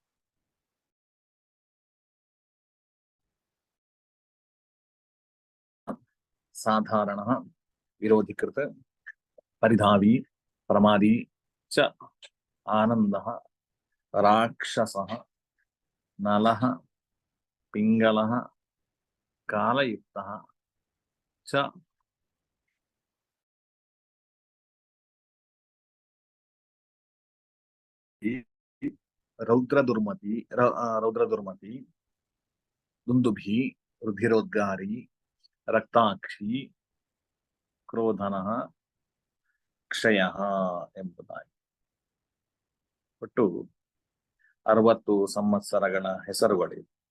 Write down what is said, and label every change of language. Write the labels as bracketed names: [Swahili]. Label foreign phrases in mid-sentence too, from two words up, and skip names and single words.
[Sanskrit] ಸಾಧಾರಣಃ ವಿರೋಧಿಕೃತ ಪರಿಧಾವಿ ಪ್ರಮಾದಿ ಚ ಆನಂದಃ ರಾಕ್ಷಸಃ ನಲಃ ಪಿಂಗಲಃ ಕಾಲಯುಕ್ತಃ ಚ ರೌದ್ರದುರ್ಮತಿ ರೌದ್ರದುರ್ಮತಿ ದುಂದುಭಿ ರುಧಿರೋದ್ಗಾರಿ ರಕ್ತಾಕ್ಷಿ ಕ್ರೋಧನಃ ಕ್ಷಯ [Kannada] ಎಂಬುದಾಗಿ ಒಟ್ಟು 60 ಸಂವತ್ಸರಗಳ ಹೆಸರುಗಳಿವೆ.